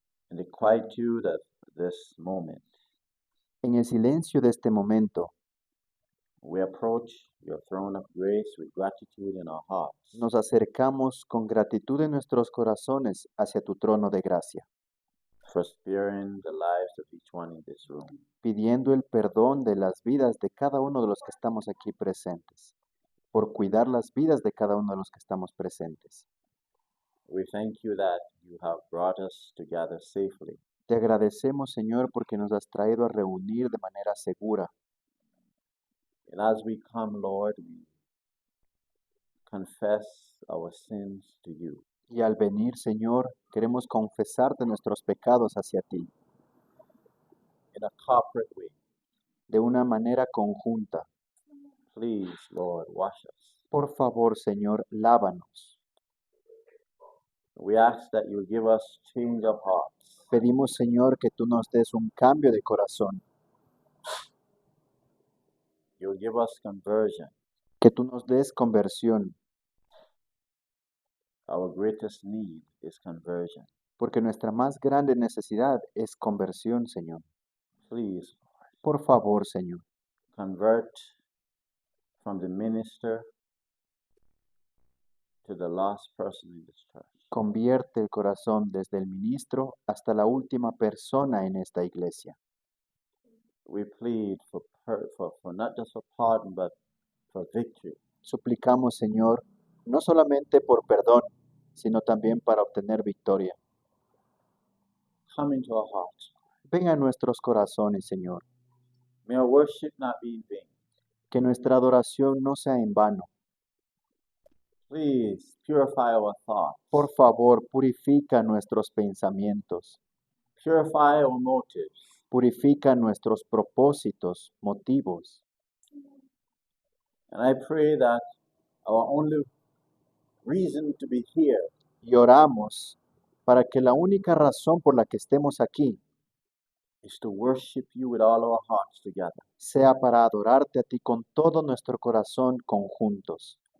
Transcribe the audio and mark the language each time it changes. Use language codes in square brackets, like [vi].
[en] In the quietude of this moment, [es] En el silencio de este momento, [en] we approach your throne of grace with gratitude in our hearts, [es] nos acercamos con gratitud en nuestros corazones hacia tu trono de gracia, [en] for sparing the lives of each one in this room. [es] pidiendo el perdón de las vidas de cada uno de los que estamos aquí presentes, por cuidar las vidas de cada uno de los que estamos presentes. [en] We thank you that you have brought us together safely. [es] Te agradecemos, Señor, porque nos has traído a reunir de manera segura. [en] And as we come, Lord, we confess our sins to you. [es] Y al venir, Señor, queremos confesarte nuestros pecados hacia ti, [en] In a corporate way. [es] de una manera conjunta. [en] Please, Lord, wash us. [es] Por favor, Señor, lávanos. [en] We ask that you give us change of hearts. [es] Pedimos, Señor, que tú nos des un cambio de corazón, [en] You'll give us conversion. [es] que tú nos des conversión, [en] Our greatest need is conversion. [es] porque nuestra más grande necesidad es conversión, Señor. [en] Please, [es] Por favor, Señor, [en] convert from the minister to the lost person in this church. [es] convierte el corazón desde el ministro hasta la última persona en esta iglesia. [en] We plead for not just for pardon, but for victory. [es] Suplicamos, Señor, no solamente por perdón, sino también para obtener victoria. [en] Come into our hearts. [es] Ven a nuestros corazones, Señor, [en] May our worship not be in vain. [es] que nuestra adoración no sea en vano. [en] Please purify our thoughts. [es] Por favor, purifica nuestros pensamientos, [en] Purify our motives. [es] purifica nuestros propósitos, motivos. [en] And I pray that our only reason to be here [es] Y oramos para que la única razón por la que estemos aquí [en] is to worship you with all our hearts together. [es] sea para adorarte a ti con todo nuestro corazón conjuntos.